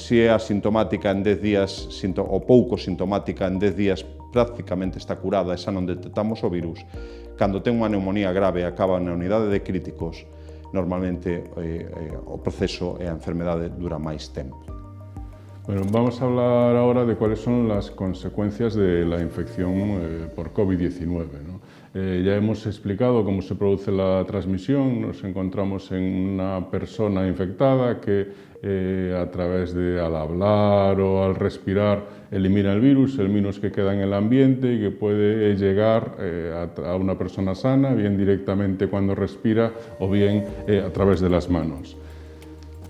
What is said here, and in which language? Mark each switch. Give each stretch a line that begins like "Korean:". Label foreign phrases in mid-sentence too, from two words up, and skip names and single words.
Galician: Se é asintomática en 10 días, ou pouco sintomática en 10 días, prácticamente está curada e xa non detectamos o virus. Cando ten unha neumonía grave e acaba na unidade de críticos, normalmente o proceso e a enfermedade dura máis tempo.
Spanish: Bueno, vamos a hablar ahora de cuáles son las consecuencias de la infección por COVID-19, ¿no? Ya hemos explicado cómo se produce la transmisión. Nos encontramos en una persona infectada que a través de al hablar o al respirar elimina el virus que queda en el ambiente y que puede llegar a una persona sana, bien directamente cuando respira o bien a través de las manos.